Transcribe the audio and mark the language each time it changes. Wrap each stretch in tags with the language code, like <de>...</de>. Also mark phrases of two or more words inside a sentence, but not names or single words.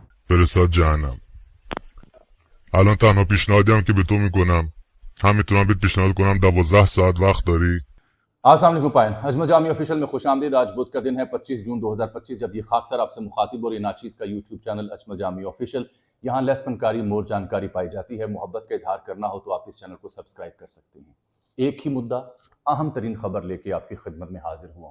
<fa>فرستاد الان تنها پیشنهادی هم که به تو میکنم همینطورم بهت پیشنهاد کنم 12 ساعت وقت داری.</fa> <ur>السلام علیکم پائن عظمت جامی آفیشیل میں خوش آمدید. آج بدھ کا دن ہے 25 جون 2025 جب یہ خاکسار آپ سے مخاطب اور یہ ناچیز کا یوٹیوب چینل عظمت جامی آفیشیل. یہاں لیس فنکاری مور جانکاری پائی جاتی ہے. محبت کا اظہار کرنا ہو تو آپ اس چینل کو سبسکرائب کر سکتے ہیں. ایک ہی مدعا اہم ترین خبر لے کے آپ کی خدمت میں حاضر ہوا ہوں.</ur>